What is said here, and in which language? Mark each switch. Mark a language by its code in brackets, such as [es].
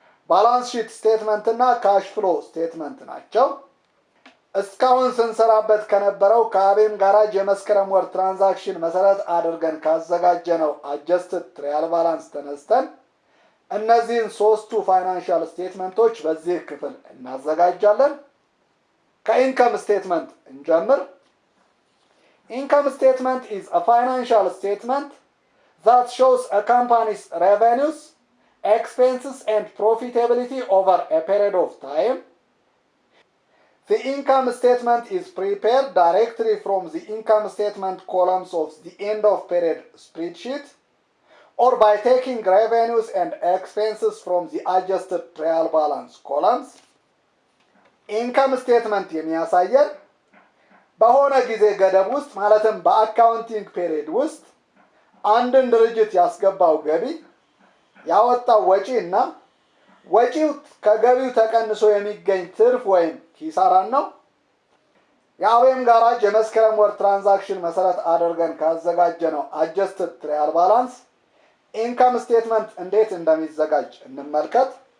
[am] ባላንስ ሺት ስቴትመንት እና ካሽ ፍሎ ስቴትመንት ናቸው። እስካሁን ስንሰራበት ከነበረው ከአቤም ጋራጅ የመስከረም ወር ትራንዛክሽን መሰረት አድርገን ካዘጋጀነው [en] adjusted trial balance [am] ተነስተን እነዚህን ሶስቱ ፋይናንሻል ስቴትመንቶች በዚህ ክፍል እናዘጋጃለን። ከኢንካም ስቴትመንት እንጀምር። [en] Income statement is a financial statement that shows a company's revenues, expenses and profitability over a period of time. The income statement is prepared directly from the income statement columns of the end of period spreadsheet or by taking revenues and expenses from the adjusted trial balance columns. [am] ኢንካም ስቴትመንት የሚያሳየን በሆነ ጊዜ ገደብ ውስጥ ማለትም በአካውንቲንግ ፔሪድ ውስጥ አንድን ድርጅት ያስገባው ገቢ፣ ያወጣው ወጪ እና ወጪው ከገቢው ተቀንሶ የሚገኝ ትርፍ ወይም ኪሳራን ነው። የአቤም ጋራጅ የመስከረም ወር ትራንዛክሽን መሰረት አድርገን ካዘጋጀነው [en] adjusted trial balance [am] ኢንካም ስቴትመንት እንዴት እንደሚዘጋጅ እንመልከት።